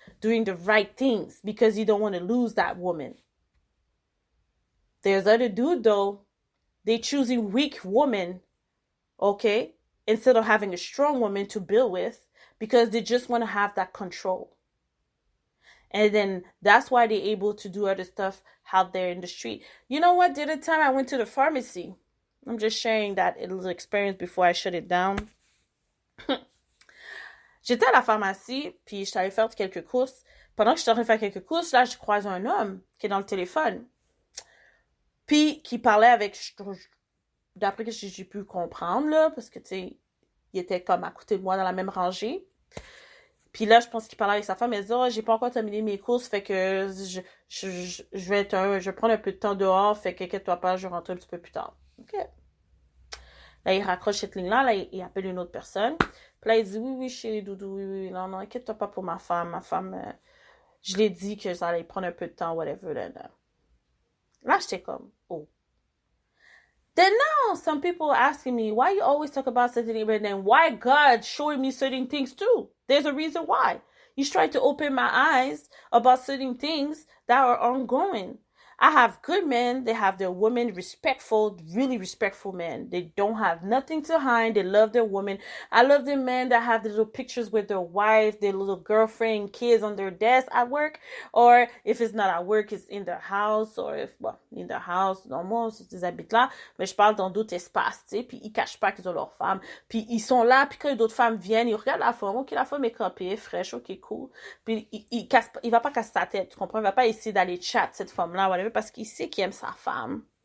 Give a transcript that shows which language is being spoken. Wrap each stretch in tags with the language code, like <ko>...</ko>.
<en>Doing the right things because you don't want to lose that woman. There's other dude though, they choosing weak woman, okay, instead of having a strong woman to build with because they just want to have that control. And then that's why they're able to do other stuff out there in the street. You know what? The other time I went to the pharmacy, I'm just sharing that little experience before I shut it down.</en> <fr>J'étais à la pharmacie, puis j'étais allée faire quelques courses. Pendant que j'étais en train de faire quelques courses, là, je croise un homme qui est dans le téléphone. Puis, qui parlait avec... D'après que j'ai pu comprendre, là, parce que, tu sais, il était comme à côté de moi dans la même rangée. Puis là, je pense qu'il parlait avec sa femme. Elle dit, oh, j'ai pas encore terminé mes courses, fait que je vais prendre un peu de temps dehors, fait que, inquiète-toi pas, je rentre un petit peu plus tard. OK. Là, il raccroche cette ligne-là, là, il appelle une autre personne. Puis là, il dit, oui, chérie, doudou, oui, non, inquiète-toi pas pour ma femme. Je l'ai dit que ça allait prendre un peu de temps, whatever. Là, j'étais comme, oh.</fr> <en>Then now, some people are asking me, why you always talk about certain but then why God showing me certain things too? There's a reason why. He's trying to open my eyes about certain things that are ongoing. I have good men. They have their women respectful, really respectful men. They don't have nothing to hide. They love their women. I love the men that have the little pictures with their wife, their little girlfriend, kids on their desk at work. Or if it's not at work, it's in their house. Or if, well, in their house,</en> <fr>normalement, ils habitent là. Mais je parle dans d'autres espaces, tu sais. Puis ils cachent pas qu'ils ont leur femme. Puis ils sont là. Puis quand d'autres femmes viennent, ils regardent la femme. Ok, la femme est campée, fraîche, ok, cool. Puis il va pas casser sa tête, tu comprends? Il va pas essayer d'aller chat cette femme-là, whatever, parce qu'il sait qu'il aime sa femme.</fr>